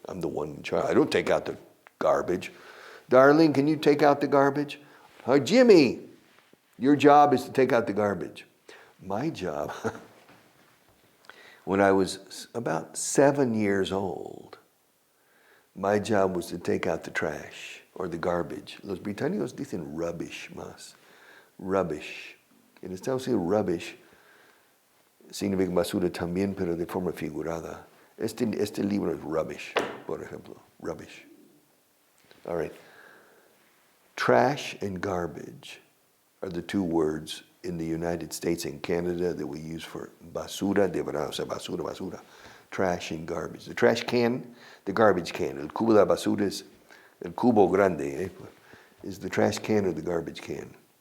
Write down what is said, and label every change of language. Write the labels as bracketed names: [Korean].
[English] I'm the one in charge. I don't take out the garbage. Darling, can you take out the garbage? Jimmy, your job is to take out the garbage. My job, when I was about 7 years old, my job was to take out the trash or the garbage. [Spanish] Los británicos dicen rubbish más. Rubbish. En Estados Unidos, rubbish significa basura también, pero de forma figurada. Este libro es rubbish, por ejemplo. [English] Rubbish. All right. Trash and garbage are the two words in the United States and Canada that we use for [Spanish] basura de verdad, o sea, basura. [English] Trash and garbage. The trash can, the garbage can. [Spanish] El cubo de la basura es el cubo grande, [English] is the trash can or the garbage can.